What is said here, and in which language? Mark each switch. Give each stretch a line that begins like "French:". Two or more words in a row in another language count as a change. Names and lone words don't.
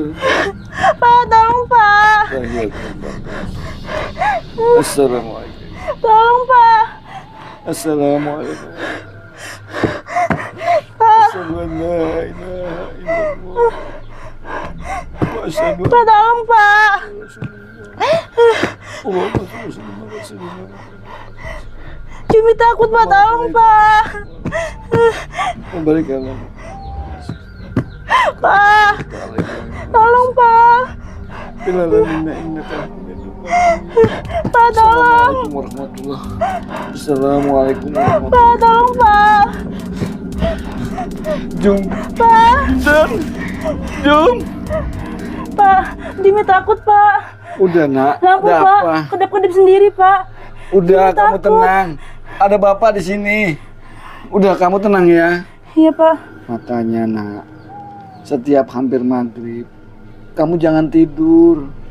Indonesian: Pak, tolong, Pak. Assalamualaikum. Tolong, Pak. Assalamualaikum. Pak.
Arabic: أشهد أن لا إله إلا الله. وأشهد
Indonesian: Pak, tolong, Pak. Cumi takut, Pak. Tolong, Pak. Kembalikanlah. Pak. Tolong, Pak. Pak, tolong.
Arabic: السلام عليكم ورحمة الله. السلام عليكم ورحمة الله.
Indonesian: Pak, tolong, Pak. Jum, Pak. Jum. Pak, Dimi takut, Pak. Udah nak, Lampu, ada Pak. apa? Kedap-kedip sendiri, Pak. Udah, Dimi kamu takut. tenang. Ada bapak di sini. Udah, kamu tenang ya. Iya, Pak. Makanya nak, setiap hampir maghrib, kamu jangan tidur.